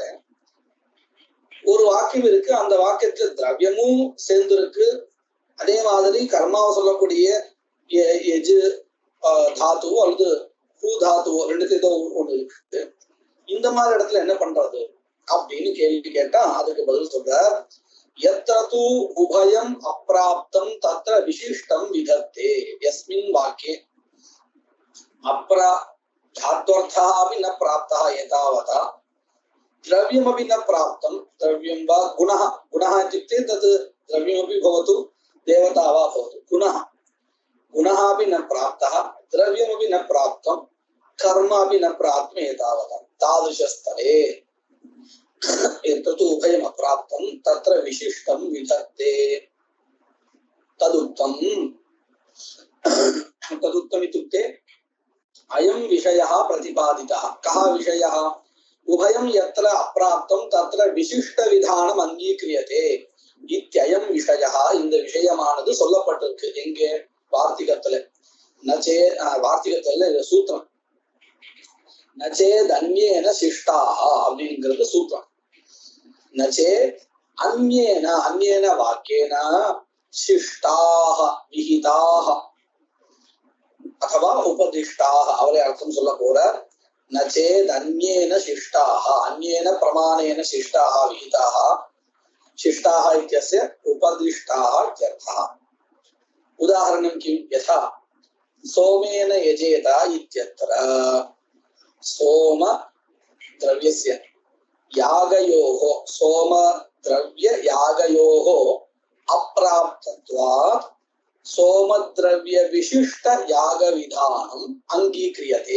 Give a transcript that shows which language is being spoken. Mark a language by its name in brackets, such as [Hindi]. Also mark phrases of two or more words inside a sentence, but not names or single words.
[Tamil] ஒரு வாக்கியம் இருக்கு, அந்த வாக்கியத்துல திரவியமும் சேர்ந்திருக்கு, அதே மாதிரி கர்மாவை சொல்லக்கூடிய எஜு தாத்துவோ அல்லது பூ தாத்துவோ ரெண்டுத்துல ஒண்ணு இருக்கு. இந்த மாதிரி இடத்துல என்ன பண்றது அப்படின்னு கேள்வி கேட்டா அதுக்கு பதில் சொல்ற, [Sanskrit] यत्र तु उभयम् अप्राप्तं तत्र विशिष्टं विधत्ते यस्मिन् वाक्ये अप्रा धात्वर्थः ந प्राप्तः एतावता द्रव्यमपि न प्राप्तं द्रव्यं वा गुणः गुणः इत्युक्ते तत् द्रव्यमपि भवतु देवता वा भवतु गुणः अपि न प्राप्तः द्रव्यमपि न प्राप्तं कर्म अपि न प्राप्तम् एतावता तादृशस्थले एतत् उभयम् अप्राप्तं तत्र विशिष्टं विधत्ते तदुक्तम् इत्युक्ते अयं विषयः प्रतिपादितः. कः विषयः? उभयं यत्र अप्राप्तं तत्र विशिष्ट विधानम् अंगीक्रियते इत्ययं विषयः. [Tamil] இந்த விஷயமானது சொல்லப்பட்டிருக்கு எங்கே? வார்த்திகத்துல. நச்சே வார்த்திகத்துல சூத்திரம் [Sanskrit] नचेत् अन्येन शिष्टाः [Tamil] அப்படிங்கிறது சூத்திரம். [Sanskrit] नचेत् अन्येन वाक्येन शिष्टाः विहिताः अथवा उपदिष्टाः [Tamil] அவரே அர்த்தம் சொல்ல போறார். [Sanskrit] नचेत् अन्येन शिष्टाः अन्येन प्रमाणेन शिष्टाः विहिताः शिष्टाः इत्यस्य उपदिष्टाः इत्यर्थः. उदाहरणं किं? यथा सोमेन यजेत इत्यत्र सोम द्रव्यस्य यागयोः सोम द्रव्य यागयोः अप्राप्तत्वात् सोमद्रव्य विशिष्ट याग विधानम् अंगीक्रियते.